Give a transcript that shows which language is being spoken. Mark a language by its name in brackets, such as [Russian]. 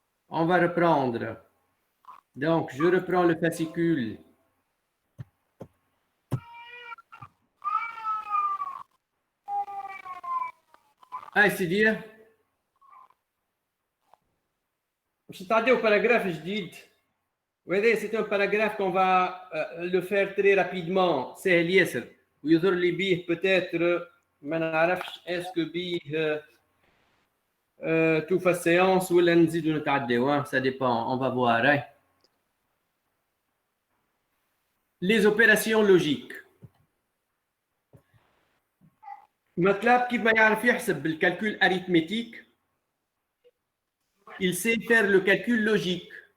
[French] On va reprendre. Donc je reprends le fascicule. [Arabic] هاي سيدي. باش نتعداو باراغراف جديد. وهذا [French] c'est un paragraphe qu'on va le faire très rapidement. [Arabic] سهل ياسر ويظهر لي بيه [French] peut-être [Arabic] ما نعرفش اسكو بيه توفى السيونس ولا نزيدو نتعداو. [French] Ça dépend, on va voir. Les opérations logiques. MATLAB [Arabic] كيف ما يعرف يحسب [French] بالcalcul arithmétique, il sait faire le calcul logique.